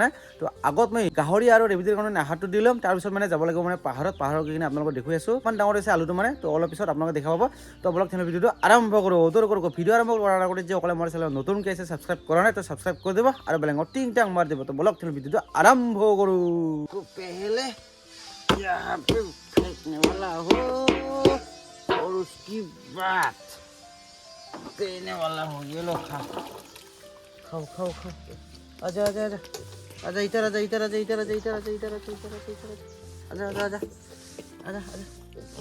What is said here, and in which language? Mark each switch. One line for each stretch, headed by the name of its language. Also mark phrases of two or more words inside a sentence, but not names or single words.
Assamese: তো আগত মই গাহৰি আৰু ৰেবিটিৰ কাৰণে আধাৰটো দি ল'ম, তাৰপিছত মানে যাব লাগিব মানে পাহাৰত গৈ কিনে আপোনালোকক দেখুৱাই আছোঁ। ইমান ডাঙৰ হৈছে আলুটো মানে, তো অলপ পিছত আপোনালোকে দেখা পাব। তো বলক তেনে ভিডিঅ'টো আৰম্ভ কৰোঁ। ভিডিঅ' আৰম্ভ কৰাৰ আগতে যে অকলে মোৰ চেনেল নতুনকৈ আছে, ছাবস্ক্ৰাইব কৰা নাই তো ছাবস্ক্ৰাইব কৰি দিব আৰু বেলেগৰ টিং টাং মাৰ দিব। তো বলক তেনে ভিডিঅ'টো আৰম্ভ करूँ।
Hindi: तो पहले यहाँ पे फेंकने वाला हो और उसकी बाद देने वाला हो। ये लो खाओ खाओ खाओ खाओ। आजा आजा आजा आजा, इधर आजा इधर आजा इधर आजा इधर आजा इधर आजा इधर आजा इधर आजा आजा आजा आजा आजा।